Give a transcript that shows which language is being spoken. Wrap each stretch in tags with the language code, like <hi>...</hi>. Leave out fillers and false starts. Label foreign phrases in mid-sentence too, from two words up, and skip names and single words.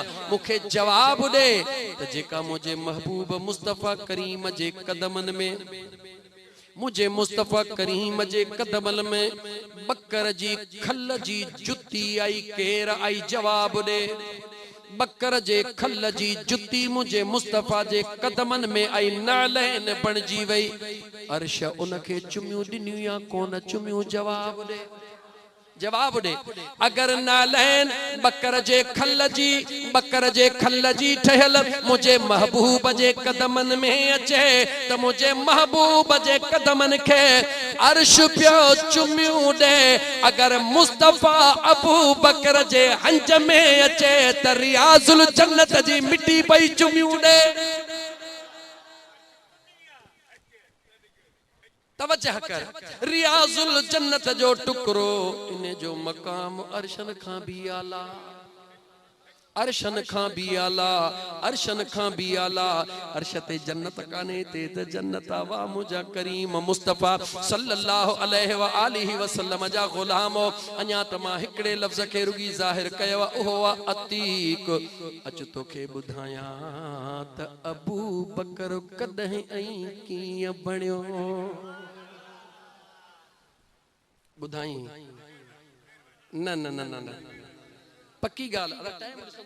<sd>मुखे जवाब दे त जेका मुझे महबूब मुस्तफा करीम जे कदमन में, मुझे मुस्तफा करीम जे कदमल में बकर जी खल जी जुती आई केर आई? जवाब दे। बकर जे खल जी जुती मुझे मुस्तफा जे कदमन में आई नालैन बणजी वई। अर्श उनके चुमियूं ॾिनियूं या कोन चुमियूं? जवाब दे। जवाब दे अगर नालैन बकर जे खल जी ठहल मुझे महबूब जे कदमन में अचे त मुझे महबूब जे कदमन के अर्श पियो चुमियूं दे अगर मुस्तफा अबू बकर जे हंज में अचे त रियाजुल जन्नत जी मिट्टी पई चुमियूं दे तवज्जह कर रियाजुल जन्नत जो टुकरो इन जो मकाम अर्शन खां भी आला अर्शन खां भी आला अर्शन खां भी आला अर्शते जन्नत काने ते त जन्नत वा मुजा करीम मुस्तफा</sd> <ar>صلى الله عليه وآله وسلم</ar> <sd>जा गुलाम अञा त मां हिकड़े लफ्ज़ के रुगी ज़ाहिर कयो ओहो अतीक अच तोखे ॿुधायां त अबू बकर कदहीं ऐं कीअं बणियो बुधाई न न न न न पक्की गाल टाइम</sd>